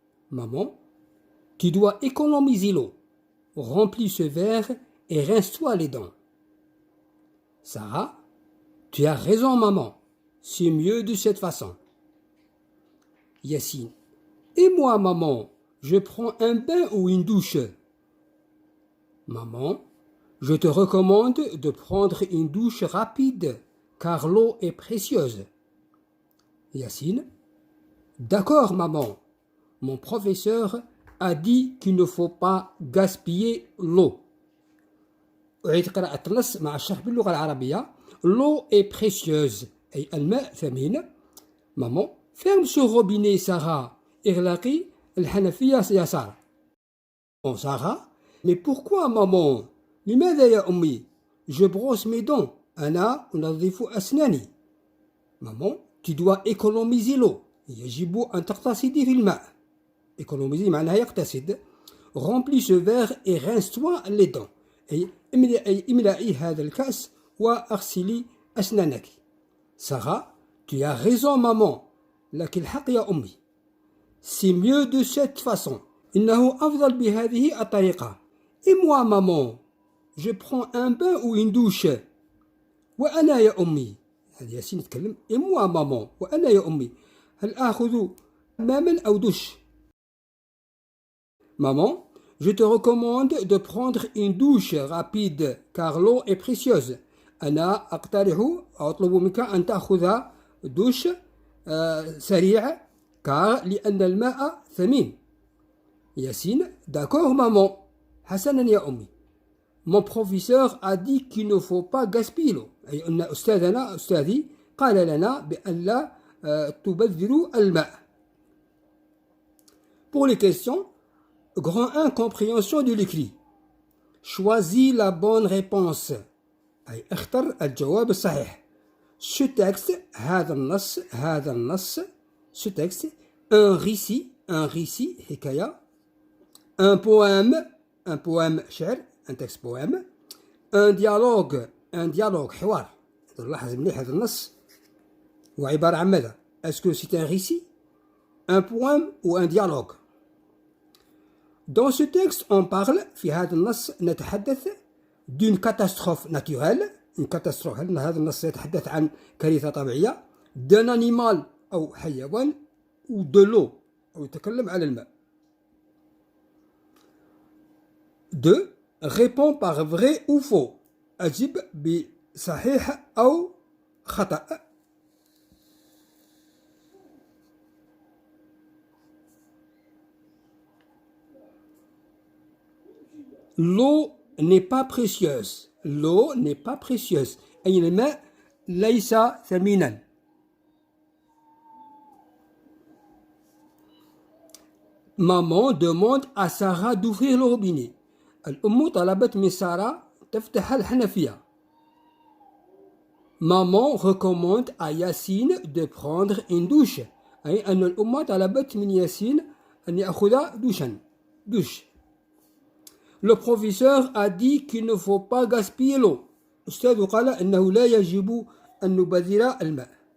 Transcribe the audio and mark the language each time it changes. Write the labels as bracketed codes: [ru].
[fr] Maman, tu dois économiser l'eau. Remplis ce verre et rince-toi les dents. Sarah, tu as raison, maman. C'est mieux de cette façon. Yacine, et moi, maman, je prends un bain ou une douche? Maman, je te recommande de prendre une douche rapide, car l'eau est précieuse. Yacine, d'accord, maman. Mon professeur a dit qu'il ne faut pas gaspiller l'eau. [ar] أعيد قراءة النص مع الشرح باللغة العربية. [fr] L'eau est précieuse [ar] أي الماء ثمين. [fr] Maman, ferme ce robinet, Sarah. [ar] إغلقي الحنفية يا سارة. [fr] Bon, Sarah, mais pourquoi, maman? [ar] لماذا يا أمي؟ [fr] Je brosse mes dents. [ar] أنا أنظف أسناني. [fr] Maman, tu dois économiser l'eau. [ar] يجب أن تقتصدي في الماء. économiser معناها يقتصد. [fr] Remplis ce verre et rince-toi les dents. [ar] أي املئي هذا الكأس واغسلي أسنانك. [fr] Sarah, tu as raison, maman. [ar] لك الحق يا أمي. [fr] C'est mieux de cette façon. [ar] إنه أفضل بهذه الطريقة. [fr] Et moi, maman, je prends un bain ou une douche. [ar] وأنا يا أمي. هذا ياسين يتكلم. [fr] Et moi, maman, [ar] وأنا يا أمي. هل آخذ حماما أو دش؟ [fr] Maman, je te recommande de prendre une douche rapide car l'eau est précieuse. [ar] أنا أقترح أطلب منك أن تأخذ دوش سريع لأن الماء ثمين. [fr] ياسين, d'accord, maman. [ar] حسنا يا أمي. [fr] Mon professeur a dit qu'il ne faut pas gaspiller l'eau. [ar] أي أن أستاذي قال لنا بأن لا تبذروا الماء. [fr] Pour les questions, grand 1, compréhension de l'écrit. Choisis la bonne réponse. [ar] أي اختر الجواب الصحيح. [fr] Ce texte, [ar] هذا النص, [fr] ce texte, un récit, حكاية, un poème شعر, un texte poème, un dialogue, حوار. [ar] نلاحظ مليح هذا النص هو عبارة عن ماذا؟ [fr] Est-ce que c'est un récit, un poème ou un dialogue? Dans ce texte, on parle, [ar] في هذا النص نتحدث [fr] d'une catastrophe naturelle, une catastrophe. [ar] هذا النص يتحدث عن كارثة طبيعية. [fr] d'un animal [ar] أو حيوان [fr] ou de l'eau [ar] أو يتكلم على الماء. [fr] 2. Réponds par vrai ou faux. [ar] أجب بصحيح أو خطأ. [fr] L'eau n'est pas précieuse. L'eau n'est pas précieuse. [ar] أي الماء ليس ثمينا. [fr] Maman demande à Sarah d'ouvrir le robinet. [ar] الأم طلبت من سارة تفتح الحنفية. [fr] Maman recommande à Yacine de prendre une douche. [ar] أي أن الأم طلبت من ياسين أن يأخذ douche. [fr] Le professeur a dit qu'il ne faut pas gaspiller l'eau. [ar] الأستاذ قال أنه لا يجب أن نبذر الماء.